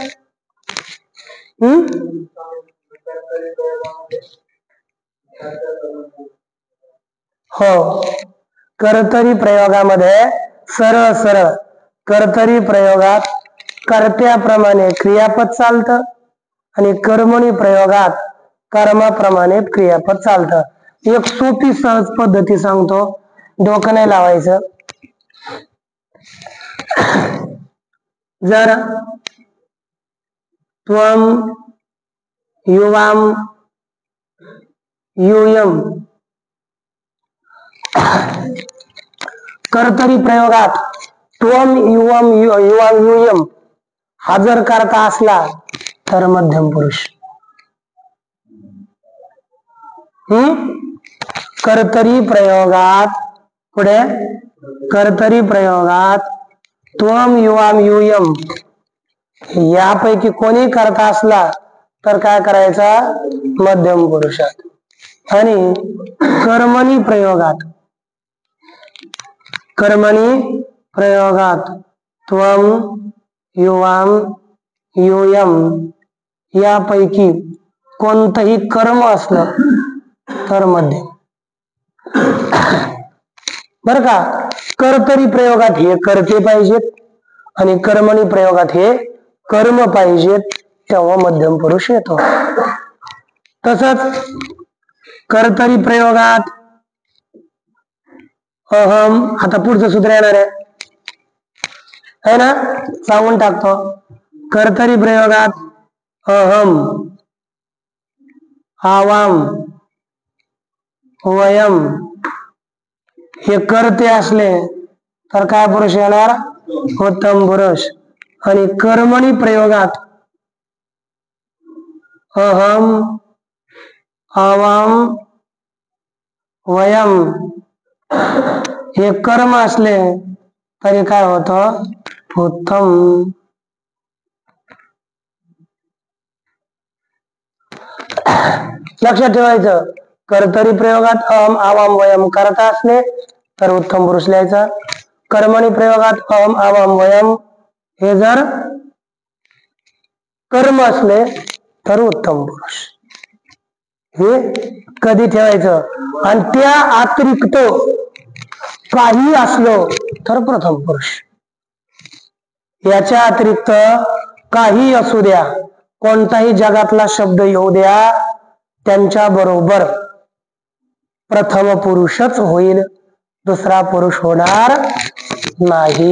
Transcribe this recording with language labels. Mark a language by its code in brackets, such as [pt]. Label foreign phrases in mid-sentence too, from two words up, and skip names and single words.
[mr] हो कर्तरी प्रयोगामध्ये सरळ सरळ कर्तरी प्रयोगात कर्त्याप्रमाणे क्रियापद चालतं आणि कर्मणी प्रयोगात कर्माप्रमाणे क्रियापद चालतं. एक सोपी सहज पद्धती सांगतो डोकं नाही लावायचं. जर [sa] त्वम युवाम यूयम [mr] कर्तरी प्रयोगात [sa] त्वम युवम युवाम यूयम [mr] हा जर करता असला तर मध्यम पुरुष. कर्तरी प्रयोगात पुढे कर्तरी प्रयोगात [sa] त्वम युवाम यूयम [mr] यापैकी कोणी करता असला तर काय करायचा मध्यम पुरुषात. आणि कर्मणी प्रयोगात [sa] त्वम युवाम यूयम [mr] यापैकी कोणतंही कर्म असलं तर मध्यम. बर का. कर्तरी प्रयोगात हे कर्ते पाहिजेत आणि कर्मणी प्रयोगात हे कर्म पाहिजेत तेव्हा मध्यम पुरुष येतो. तसंच कर्तरी प्रयोगात अहम आता पुढचं सूत्र येणार आहे ना सांगून टाकतो. कर्तरी प्रयोगात [sa] अहम आवाम वयम [mr] हे कर्ते असले तर काय पुरुष येणार उत्तम पुरुष. आणि कर्मणी प्रयोगात [sa] अहम आवाम वयम [mr] हे कर्म असले तरी काय होतं उत्तम. लक्षात ठेवायचं कर्तरी प्रयोगात [sa] अहम आवाम वयम [mr] करता असले तर उत्तम पुरुष लिहायचा. कर्मणी प्रयोगात [sa] अहम आवाम वयम [mr] हे जर कर्म असले तर उत्तम पुरुष. हे कधी ठेवायचं आणि त्या अतिरिक्त काही असलो तर प्रथम पुरुष. याच्या अतिरिक्त काही असू द्या कोणताही जगातला शब्द येऊ द्या त्यांच्या बरोबर प्रथम पुरुषच होईल, दुसरा पुरुष होणार नाही.